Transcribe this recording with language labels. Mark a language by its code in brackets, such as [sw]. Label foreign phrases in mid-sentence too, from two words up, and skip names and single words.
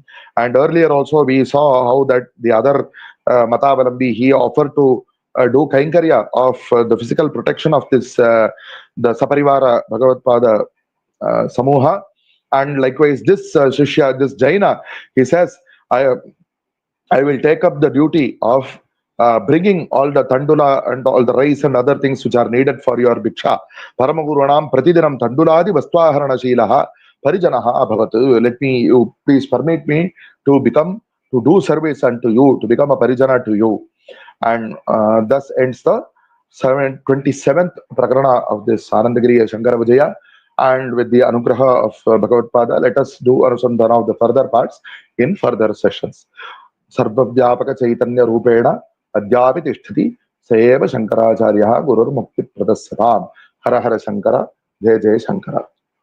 [en] And earlier also we saw how that the other Matavalambi, he offered to do kainkarya of the physical protection of this the [sa] Saparivara Bhagavatpāda Samuha. [en] And likewise this Shishya, this Jaina, he says, I will take up the duty of bringing all the tandula and all the rice and other things which are needed for your bhiksha. [sa] Paramaguranam pratidinam tanduladi vastvaharana shilaha parijanaha bhavatu. [en] Let me, you please permit me to do service unto you, to become a parijana to you. And thus ends the 27th prakarana of this Anandagiriya Shankara Vijaya. And with the anugraha of Bhagavatpāda, let us do anusandhana of the further parts in further sessions. [sa] Sarvavyapaka Chaitanya Rupena Adyapi Tishtati Sayeva Shankaracharyaha Gurur Mukti Pradasyatam. Hara Hara Shankara, Jai Jai Shankara.